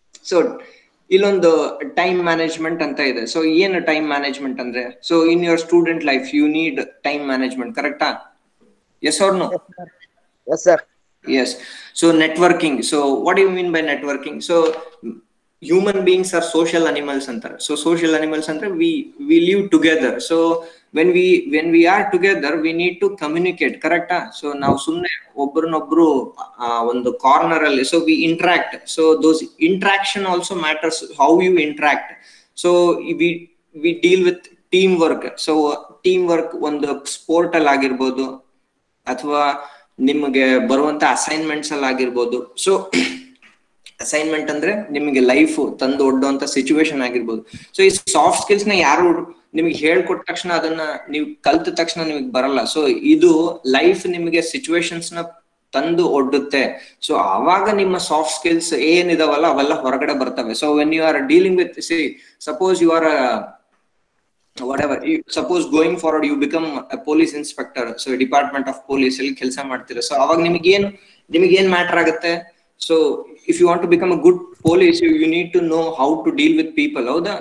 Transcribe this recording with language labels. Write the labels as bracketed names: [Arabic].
[English] So [Kannada] ಇಲ್ಲೊಂದು time management ಅಂತ ಇದೆ. ಸೊ ಏನು ಟೈಮ್ ಮ್ಯಾನೇಜ್ಮೆಂಟ್ ಅಂದ್ರೆ, [English] So in your student life you need time management, ಕರೆಕ್ಟಾ? Yes or no? Yes, sir. Yes. So networking. So what do you mean by networking? So human beings are social animals antar. So social animals andre we live together. So when we are together we need to communicate, correct? So now [Kannada] sumne obbrunobru ಒಂದು corner ಅಲ್ಲಿ [English] so we interact. So those interaction also matters, how you interact. So we deal with teamwork. [Kannada] So teamwork ಒಂದು sport ಅಲ್ಲಿ ಆಗಿರ್ಬೋದು, ಅಥವಾ ನಿಮಗೆ ಬರುವಂತ assignments ಅಲ್ಲಿ ಆಗಿರ್ಬೋದು. ಸೊ ಅಸೈನ್ಮೆಂಟ್ ಅಂದ್ರೆ ನಿಮಗೆ ಲೈಫ್ ತಂದು ಒಡ್ಡುವಂತ ಸಿಚುವೇಶನ್ ಆಗಿರ್ಬೋದು. ಸೊ ಈ ಸಾಫ್ಟ್ ಸ್ಕಿಲ್ಸ್ ನ ಯಾರು ನಿಮ್ಗೆ ಹೇಳ್ಕೊಟ್ಟ ತಕ್ಷಣ ಅದನ್ನ ನೀವು ಕಲ್ತ ತಕ್ಷಣ ನಿಮಗೆ ಬರಲ್ಲ. ಸೊ ಇದು ಲೈಫ್ ನಿಮಗೆ ಸಿಚುವೇಶನ್ಸ್ ನ ತಂದು ಒಡ್ಡುತ್ತೆ. ಸೊ ಅವಾಗ ನಿಮ್ಮ ಸಾಫ್ಟ್ ಸ್ಕಿಲ್ಸ್ ಏನಿದಾವಲ್ಲ ಅವೆಲ್ಲ ಹೊರಗಡೆ ಬರ್ತವೆ. [English] so when you are dealing with, suppose you are whatever, suppose going forward you become a police inspector, so department of police [Kannada] ಅಲ್ಲಿ ಕೆಲಸ ಮಾಡ್ತೀರಾ. [English] so [Kannada] ಅವಾಗ ನಿಮಗೇನ್ ಮ್ಯಾಟರ್ ಆಗುತ್ತೆ? [English] So if you want to become a good police, you need to know how to deal with people. Howda?